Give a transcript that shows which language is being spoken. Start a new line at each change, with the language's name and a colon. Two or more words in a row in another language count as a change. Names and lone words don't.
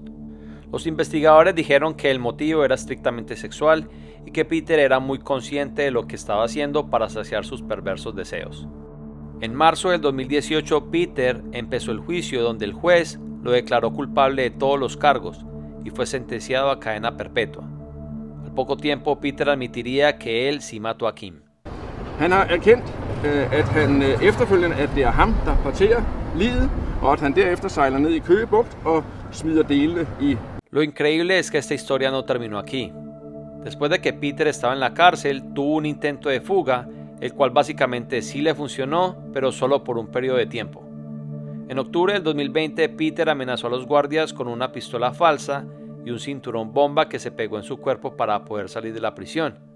Spanish: Los investigadores dijeron que el motivo era estrictamente sexual y que Peter era muy consciente de lo que estaba haciendo para saciar sus perversos deseos. En marzo del 2018, Peter empezó el juicio donde el juez lo declaró culpable de todos los cargos y fue sentenciado a cadena perpetua. Al poco tiempo, Peter admitiría que él sí mató a Kim.
Danish: Han har erkendt, at han efterfølgende, at det er ham, der parterer liget, og at han derefter sejler ned i Køge Bugt og smider delene i.
Spanish: Lo increíble es que esta historia no terminó aquí. Después de que Peter estaba en la cárcel, tuvo un intento de fuga, el cual básicamente sí le funcionó, pero solo por un periodo de tiempo. En octubre del 2020, Peter amenazó a los guardias con una pistola falsa y un cinturón bomba que se pegó en su cuerpo para poder salir de la prisión.